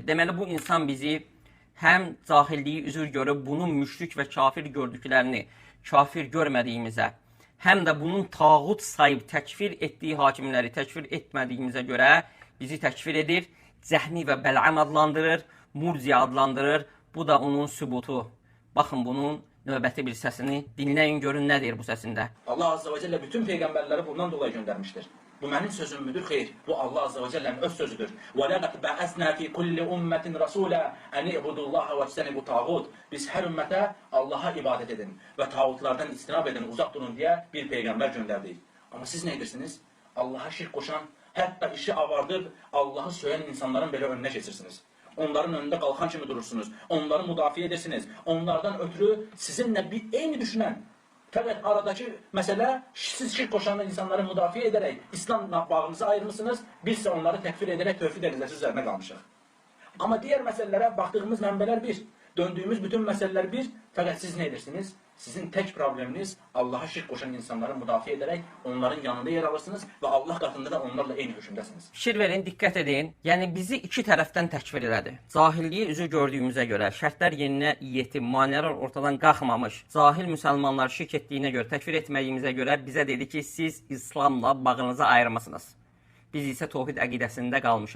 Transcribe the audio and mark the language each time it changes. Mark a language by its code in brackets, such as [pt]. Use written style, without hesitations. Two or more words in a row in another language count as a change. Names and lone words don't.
[az] Deməli bu insan bizi həm cahilliyi üzür görüb bunun müşrik və kafir gördüklərini kafir görmədiyimizə, həm də bunun tağut sayıb təkfir etdiyi hakimləri təkfir etmədiyimizə görə bizi təkfir edir, Cəhmi və Bəl'am adlandırır, Murciə adlandırır. Bu da onun sübutu. Baxın bunun növbəti bir səsini dinləyin, görün nə deyir bu səsində. [tr] Allah Azze ve Celle bütün peygamberleri bundan dolayı göndermiştir. Bu benim sözüm müdür? Hayır. Bu Allah Azze ve Celle'nin öz sözüdür. [ar] وَلَقَدْ بَعَثْنَا فِي كُلِّ أُمَّةٍ رَسُولًا أَنِ اِعْبُدُوا اللّٰهَ وَاجْتَنِبُوا الطَّاغُوتَ. [tr] Biz her ümmete Allah'a ibadet edin ve tağutlardan istinab edin, uzak durun diye bir peygamber gönderdik. Ama siz neydirsiniz? Allah'a şirk koşan, hatta işi avardıb Allah'ı söyleyen insanların böyle önüne geçirsiniz. Onların önünde kalkan kimi durursunuz. [az] Onları müdafiə edirsiniz. [tr] Onlardan ötürü sizinle bir eyni düşünen, fakat aradaki mesele siz şirk koşan insanları müdafiə ederek İslam'la bağınızı ayırmışsınız. Biz ise onları tekfir ederek tövhid edilmesi üzerine kalmışız. Ama diğer meselelere baktığımız mənbələr bir. Döndüğümüz bütün meseleler bir. Fakat siz neydirsiniz? Sizin tek probleminiz Allah'a şirk koşan insanları müdafiə ederek onların yanında yer alırsınız ve Allah katında da onlarla [az] eyni hükümdəsiniz. Fikir verin, diqqət edin. Yəni bizi iki tərəfdən təkfir elədi. Cahilliyi üzü gördüyümüzə görə, şərtlər yerinə yetib, maniyələr ortadan qalxmamış, cahil müsəlmanlar şirk etdiyinə görə, təkfir etməyimizə görə bizə dedi ki, siz İslamla bağınızı ayırmasınız. Biz isə tövhid əqidəsində qalmışıq.